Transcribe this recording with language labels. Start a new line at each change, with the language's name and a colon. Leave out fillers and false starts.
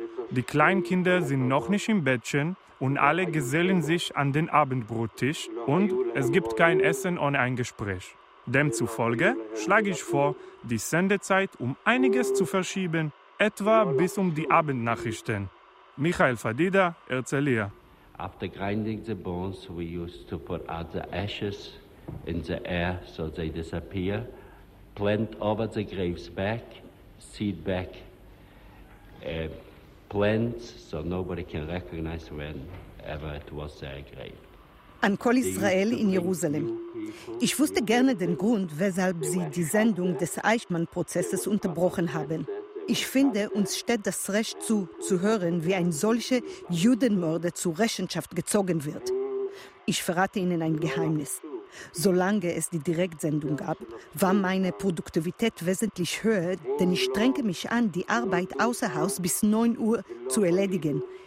German: Die Kleinkinder sind noch nicht im Bettchen und alle gesellen sich an den Abendbrottisch und es gibt kein Essen ohne ein Gespräch. Demzufolge schlage ich vor, die Sendezeit um einiges zu verschieben, etwa bis um die Abendnachrichten. Michael Fadida, Erzeliha.
English: After grinding the bones, we used to put out the ashes in the air so they disappear, plant over the graves back, seed back plants so nobody can recognize whenever it was their grave.
German: An Kol Israel in Jerusalem. Ich wusste gerne den Grund, weshalb Sie die Sendung des Eichmann-Prozesses unterbrochen haben. Ich finde, uns steht das Recht zu hören, wie ein solcher Judenmörder zur Rechenschaft gezogen wird. Ich verrate Ihnen ein Geheimnis. Solange es die Direktsendung gab, war meine Produktivität wesentlich höher, denn ich strenge mich an, die Arbeit außer Haus bis 9 Uhr zu erledigen.